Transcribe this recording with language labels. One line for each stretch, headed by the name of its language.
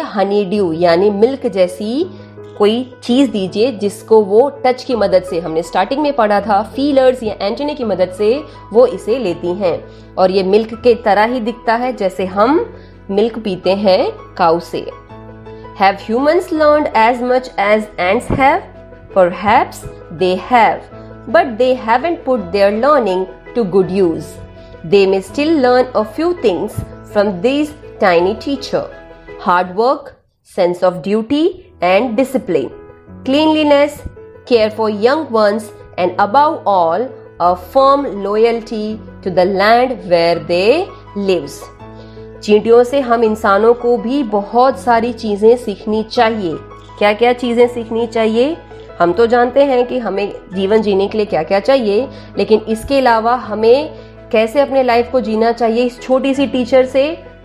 Hindi: Honey due यानी milk जैसी कोई चीज दीजिए, जिसको वो टच की मदद से, हमने स्टार्टिंग में पढ़ा था, फीलर्स या एंटेने की मदद से वो इसे लेती हैं। और ये मिल्क के तरह ही दिखता है जैसे हम मिल्क पीते हैं काऊ से।
English: Have humans learned as much as ants have? Perhaps they have, but they haven't put their learning to good use. They may still learn a few things from these tiny teachers: hard work, sense of duty and discipline, cleanliness, care for young ones, and above all, a firm loyalty to the land where they lives.
Hindi: चींटियों से हम इंसानों को भी बहुत सारी चीजें सीखनी चाहिए। क्या क्या चीजें सीखनी चाहिए? हम तो जानते हैं कि हमें जीवन जीने के लिए क्या क्या चाहिए, लेकिन इसके अलावा हमें कैसे अपने लाइफ को जीना चाहिए इस छोटी सी टीचर से।